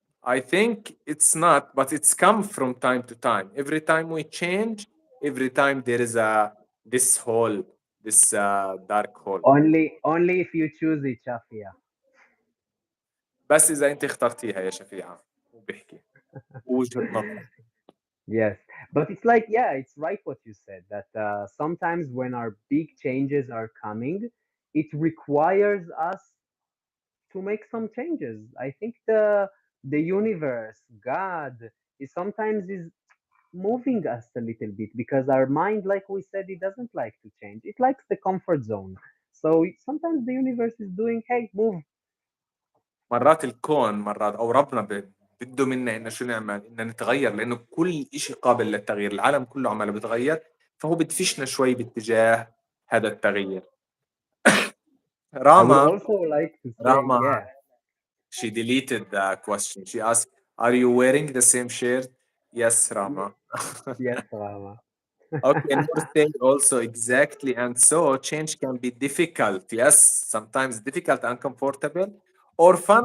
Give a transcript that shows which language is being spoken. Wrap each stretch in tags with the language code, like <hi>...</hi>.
<en>I think it's not, but it's come from time to time. Every time we change, every time there is this hole, this dark hole. Only if you choose it, Shafia.</en> <ar>بس إذا أنت اخترتيها يا شفيعة. وبيحكي وجهة نظر.</ar> <en>Yes, but it's like, yeah, it's right what you said, that sometimes when our big changes are coming, it requires us to make some changes. I think the universe, God, is sometimes is moving us a little bit because our mind, like we said, it doesn't like to change. It likes the comfort zone. So sometimes the universe is doing, hey, move.</en> <ar>مرات الكون مرات او ربنا بده منا انه شو نعمل، ان نتغير، لانه كل شيء قابل للتغيير، العالم كله عماله بيتغير، فهو بدفشنا شوي باتجاه هذا التغيير.</ar> <en>I would</en> <ar>راما</ar> <en>also like to say,</en> <ar>راما</ar> <en>yeah, she deleted the question. She asked, are you wearing the same shirt? Yes, Rama. yes, Rama. Okay, Noor said also exactly, and so change can be difficult. Yes, sometimes difficult, uncomfortable, or fun</en>